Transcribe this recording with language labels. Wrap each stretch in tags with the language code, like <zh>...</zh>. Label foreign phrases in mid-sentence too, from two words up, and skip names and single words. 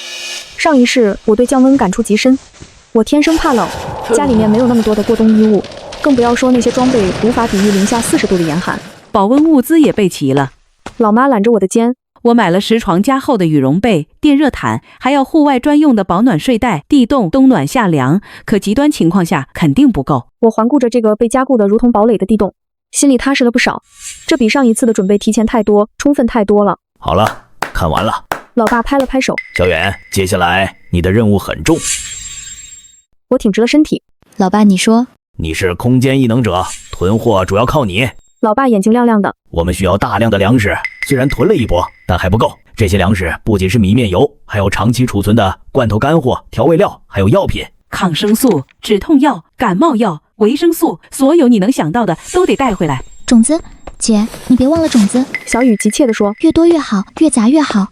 <zh>上一世我對降溫感觸極深，我天生怕冷，家裡面沒有那麼多的過冬衣物，更不要說那些裝備無法抵禦-40度的嚴寒。保溫物資也備齊了。老媽攬着我的肩。我買了10床加厚的羽絨被、電熱毯，還要戶外專用的保暖睡袋。地洞冬暖夏涼，可極端情況下肯定不夠。我環顧着這個被加固的如同堡壘的地洞，心裡踏實了不少。這比上一次的準備提前太多，充分太多了。好了，看完了。老爸拍了拍手。小遠，接下來你的任務很重。我挺直了身體。老爸，你說？你是空间異能者，囤貨主要靠你。老爸眼睛亮亮的。我们需要大量的粮食，虽然囤了一波，但还不夠。這些糧食不僅是米麵油，還有長期儲存的罐頭乾貨、調味料，還有藥品，抗生素、止痛藥、感冒藥、維生素，所有你能想到的都得帶回來。種子，姐，你別忘了種子。小雨急切地說，越多越好，越雜越好。</zh>